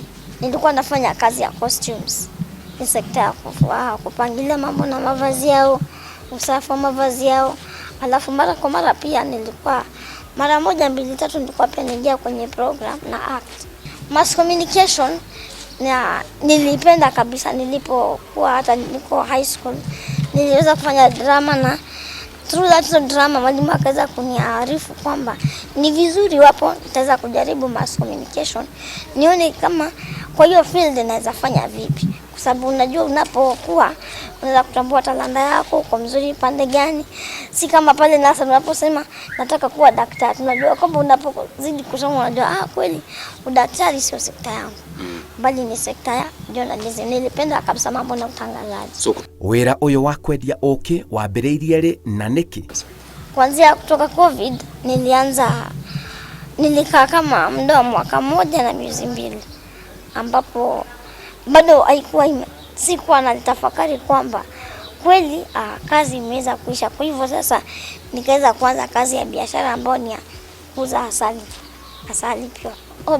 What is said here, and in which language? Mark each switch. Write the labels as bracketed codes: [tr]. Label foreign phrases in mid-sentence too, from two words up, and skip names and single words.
[sw] Nilikuwa nafanya kazi ya costumes, ni sekta ya kupangilia mambo na mavazi yao, usafi wa mavazi yao. Alafu mara kwa mara pia nilikuwa mara 1, 2, 3 nilikuwa pia niingia kwenye program na act. [en] Mass communication [sw] nilipenda kabisa. Nilipokuwa hata niko [en] high school [sw] niliweza kufanya drama, na [en] through that drama [sw] mwalimu akaweza kuniarifu kwamba ni vizuri wapo nitaweza kujaribu [en] mass communication, [sw] nione kama kwa hiyo field naweza fanya vipi, kwa sababu unajua unapokuwa unaweza kutambua talanta yako, uko mzuri pande gani. Si kama pale nasa unaposema nataka kuwa daktari, unajua kwamba unapozidi kusoma unajua kweli udaktari sio sekta yangu, bali ni sekta ya journalism. Nilipenda kabisa mambo na utangazaji. [ki] Wira uyu wa kwendia uki wambiriirie ri na niki? [sw] Kuanzia kutoka COVID nilikaa kama muda wa mwaka 1 na miezi 2, ambapo bado haikuwa sikuwa nalitafakari kwamba kweli kazi imeweza kuisha. Kwa hivyo sasa nikaweza kuanza kazi ya biashara ambayo ni ya kuuza asali pia.